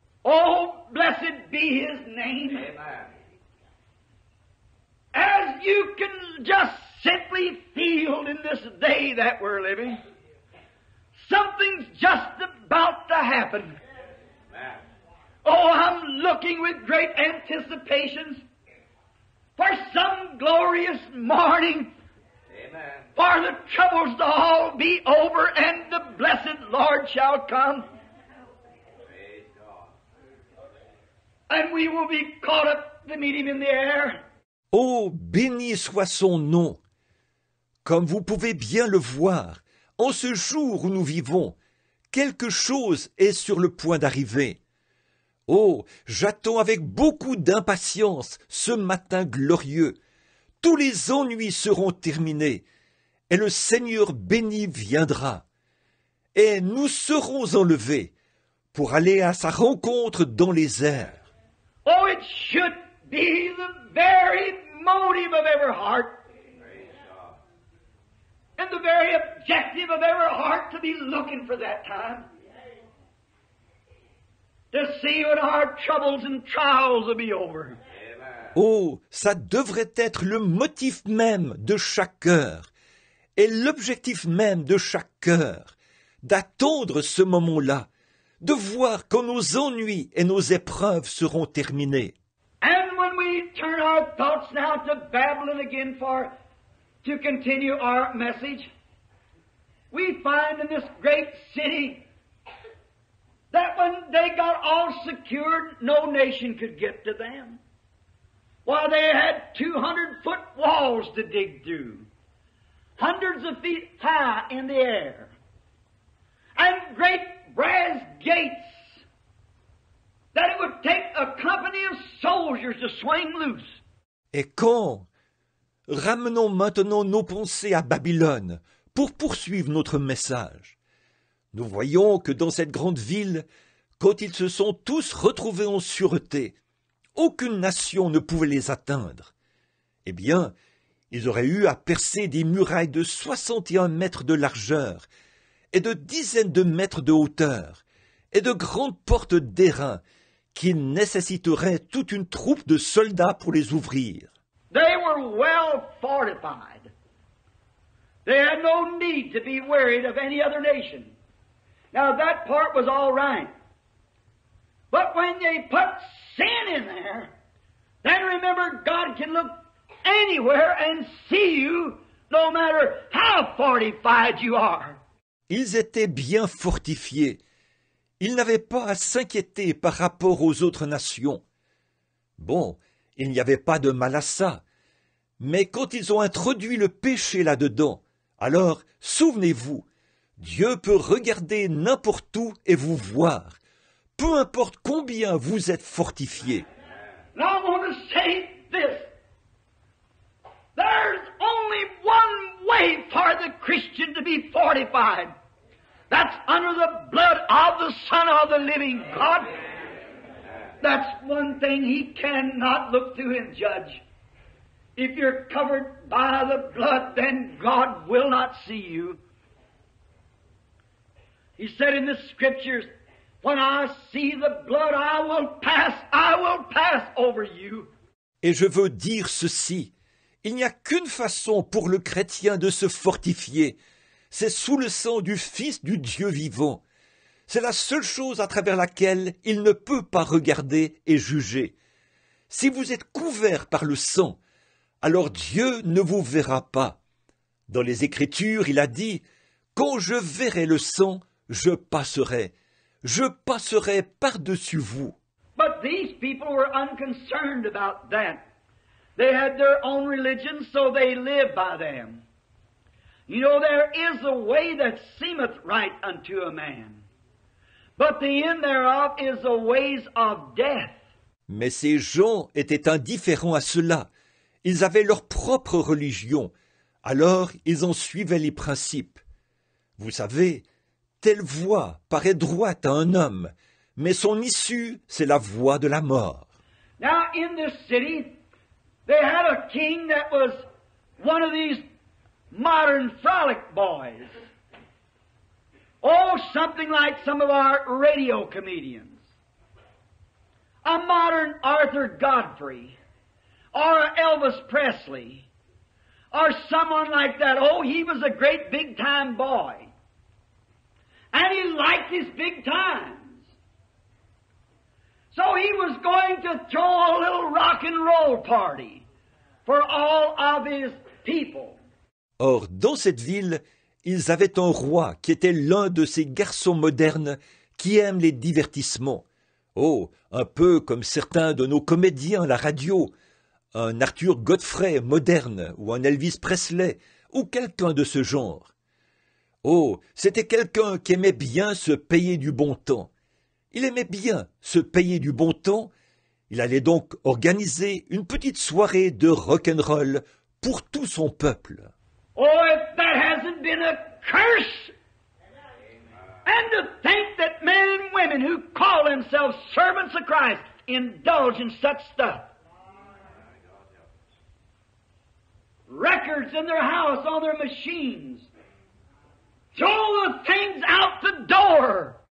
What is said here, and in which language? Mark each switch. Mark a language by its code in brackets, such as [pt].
[en] Oh, blessed be His name. Amen. As you can just simply feel in this day that we're living, something's just about to happen. Amen. Oh, I'm looking with great anticipations for some glorious morning, Amen. for the troubles to all be over and the blessed Lord shall come. Praise God. And we will be caught up to meet Him in the air. [fr] Oh, béni soit son nom! Comme vous pouvez bien le voir, en ce jour où nous vivons, quelque chose est sur le point d'arriver. Oh, j'attends avec beaucoup d'impatience ce matin glorieux. Tous les ennuis seront terminés, et le Seigneur béni viendra. Et nous serons enlevés pour aller à sa rencontre dans les airs. [en] Oh, it should be the very motive of every heart Praise God. and the very objective of every heart to be looking for that time. To see when our troubles and trials will be over. Amen. [fr] Oh, ça devrait être le motif même de chaque cœur, et l'objectif même de chaque cœur, d'attendre ce moment-là, de voir quand nos ennuis et nos épreuves seront terminés. [en] And when we turn our thoughts now to Babylon again to continue our message, we find in this great city that when they got all secured, no nation could get to them. While they had 200-foot walls to dig through, hundreds of feet high in the air, and great brass gates that it would take a company of soldiers to swing loose. [fr] Et quand ramenons maintenant nos pensées à Babylone pour poursuivre notre message. Nous voyons que dans cette grande ville, quand ils se sont tous retrouvés en sûreté, aucune nation ne pouvait les atteindre. Eh bien, ils auraient eu à percer des murailles de 61 mètres de largeur et de dizaines de mètres de hauteur et de grandes portes d'airain qui nécessiteraient toute une troupe de soldats pour les ouvrir. [en] They were well fortified. They had no need to be worried of any other nation. Now that part was all right. But when they put sin in there, then remember God can look anywhere and see you no matter how fortified you are. [fr] Ils étaient bien fortifiés. Ils n'avaient pas à s'inquiéter par rapport aux autres nations. Bon, il n'y avait pas de mal à ça. Mais quand ils ont introduit le péché là-dedans, alors, souvenez-vous, Dieu peut regarder n'importe où et vous voir, peu importe combien vous êtes fortifiés. [en] And I want to say this. There's only one way for the Christian to be fortified. That's under the blood of the Son of the living God. That's one thing He cannot look through and judge. If you're covered by the blood, then God will not see you. He said in the Scriptures, when I see the blood, I will pass over you. [fr] Et je veux dire ceci, il n'y a qu'une façon pour le chrétien de se fortifier, c'est sous le sang du Fils du Dieu vivant. C'est la seule chose à travers laquelle il ne peut pas regarder et juger. Si vous êtes couvert par le sang, alors Dieu ne vous verra pas. Dans les Écritures, il a dit « Quand je verrai le sang, je passerai par-dessus vous. » [en] But these people were unconcerned about that. They had their own religion, so they lived by them. You know, there is a way that seemeth right unto a man, but the end thereof is the ways of death. [fr] Mais ces gens étaient indifférents à cela. Ils avaient leur propre religion. Alors ils en suivaient les principes. Vous savez, telle voie paraît droite à un homme, mais son issue, c'est la voie de la mort. [en] Now, in this city, they had a king that was one of these modern frolic boys. Oh, something like some of our radio comedians. A modern Arthur Godfrey, or a Elvis Presley, or someone like that. Oh, he was a great big-time boy. And he liked his big times. So he was going to throw a little rock and roll party for all of his people. [fr] Or, dans cette ville, ils avaient un roi qui était l'un de ces garçons modernes qui aiment les divertissements. Oh, un peu comme certains de nos comédiens à la radio, un Arthur Godfrey moderne ou un Elvis Presley ou quelqu'un de ce genre. Oh, c'était quelqu'un qui aimait bien se payer du bon temps. Il aimait bien se payer du bon temps. Il allait donc organiser une petite soirée de rock'n'roll pour tout son peuple. [en] Oh, if that hasn't been a curse! And to think that men and women who call themselves servants of Christ indulge in such stuff. Records in their house, on their machines. Throw the things out the door.